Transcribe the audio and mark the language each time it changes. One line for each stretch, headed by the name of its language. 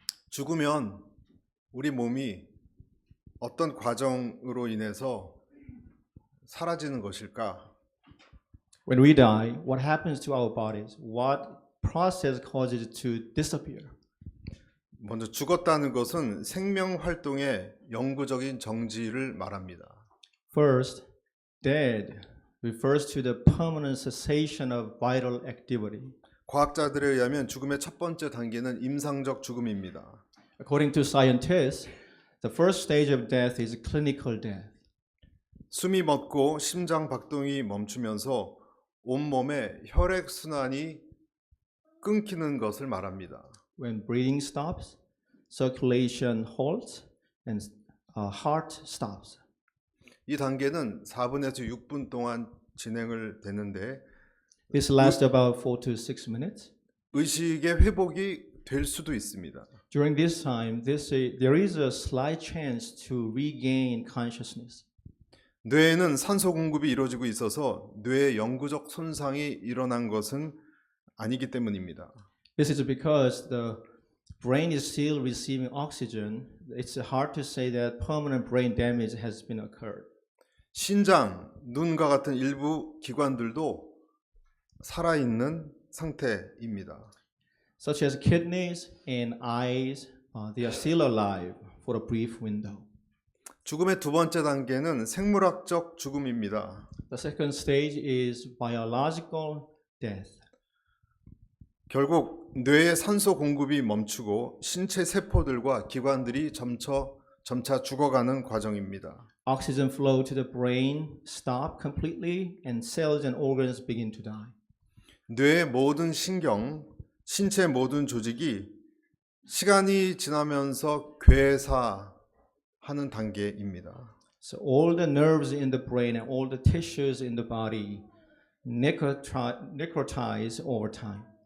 Korean: 죽으면 우리 몸이 어떤 과정으로 인해서 사라지는 것일까?
English: When we die, what happens to our bodies? What process causes it to disappear?
Korean: 먼저 죽었다는 것은 생명 활동의 영구적인 정지를 말합니다.
English: First, dead refers to the permanent cessation of vital activity.
Korean: 과학자들에 의하면 죽음의 첫 번째 단계는 임상적 죽음입니다.
English: According to scientists, the first stage of death is clinical death.
Korean: 숨이 멎고 심장 박동이 멈추면서 온몸의 혈액 순환이 끊기는 것을 말합니다.
English: When breathing stops, circulation halts, and heart stops.
Korean: 이 단계는 4분에서 6분 동안 진행을 되는데
English: This lasts about 4 to 6 minutes.
Korean: 의식의 회복이 될 수도 있습니다.
English: During this time, there is a slight chance to regain consciousness.
Korean: 뇌에는 산소 공급이 이루어지고 있어서 뇌의 영구적 손상이 일어난 것은 아니기 때문입니다.
English: This is because the brain is still receiving oxygen. It's hard to say that permanent brain damage has been occurred.
Korean: 신장, 눈과 같은 일부 기관들도 살아있는 상태입니다.
English: Such as kidneys and eyes, they are still alive for a brief window.
Korean: 죽음의 두 번째 단계는 생물학적 죽음입니다.
English: The second stage is biological death.
Korean: 결국 뇌의 산소 공급이 멈추고 신체 세포들과 기관들이 점차 죽어가는 과정입니다.
English: Oxygen flow to the brain stop completely and cells and organs begin to die.
Korean: 뇌의 모든 신경, 신체 모든 조직이 시간이 지나면서 괴사하는 단계입니다.
English: So all the nerves in the brain and all the tissues in the body necrotize over time.